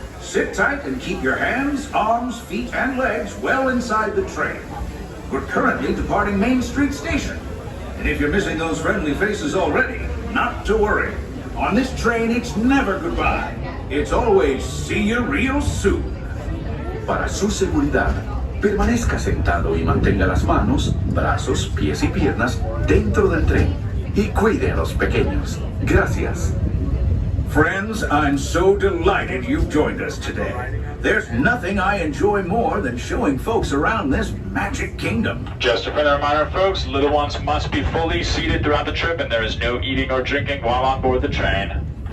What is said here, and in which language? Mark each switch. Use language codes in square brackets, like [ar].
[en] Sit tight and keep your hands, arms, feet, and legs well inside the train. We're currently departing Main Street Station. And if you're missing those friendly faces already, not to worry. On this train, it's never goodbye. It's always see you real soon. [es] Para su seguridad, permanezca sentado y mantenga las manos, brazos, pies y piernas dentro del tren. Y cuide a los pequeños. Gracias. [en] Friends, I'm so delighted you've joined us today. There's nothing I enjoy more than showing folks around this Magic Kingdom. Just a friendly reminder, folks, little ones must be fully seated throughout the trip, and there is no eating or drinking while on board the train.